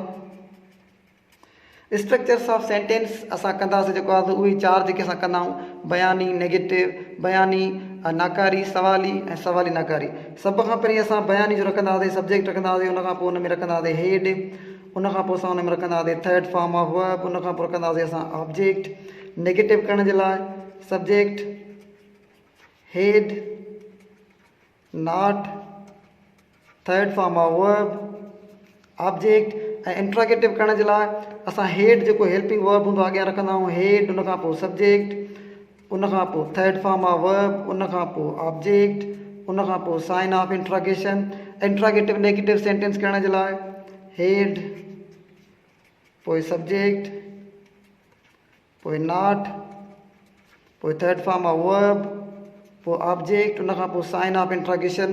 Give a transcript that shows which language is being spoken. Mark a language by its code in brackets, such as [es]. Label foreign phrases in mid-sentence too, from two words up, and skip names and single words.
[en] structures of sentence [sd] असां कंदासीं जेको आहे उहे 4 जेके असां कंदा आहियूं, बयानी, नेगेटिव, बयानी, नाकारी, सवाली ऐं सवाली नाकारी। सभ खां पहिरीं असां बयानी जो रखंदा हुआसीं, सब्जेक्ट रखंदा हुआसीं, उन खां पोइ उन में रखंदा हुआसीं हेड, उन खां पोइ असां उन में रखंदा हुआसीं [en] third form of verb, [sd] उन खां पोइ रखंदा हुआसीं असां ऑब्जेक्ट। नेगेटिव करण जे लाइ सब्जेक्ट, [en] head, not, third form of verb, object. [sd] ऐं इंट्रागेटिव करण जे लाइ असां हेड जेको [en] helping verb [sd] हूंदो आहे अॻियां रखंदा आहियूं, हेड, उन खां पोइ सब्जेक्ट, उन खां पोइ [en] third form of verb, [sd] उन खां पोइ ऑब्जेक्ट, उन खां पोइ [en] sign of interrogation. interrogative negative sentence [sd] करण जे लाइ हेड, पोइ सब्जेक्ट, पोइ नॉट, पोइ [en] third form of verb, [sd] पोइ ऑब्जेक्ट, उन खां पोइ [en] sign of interrogation.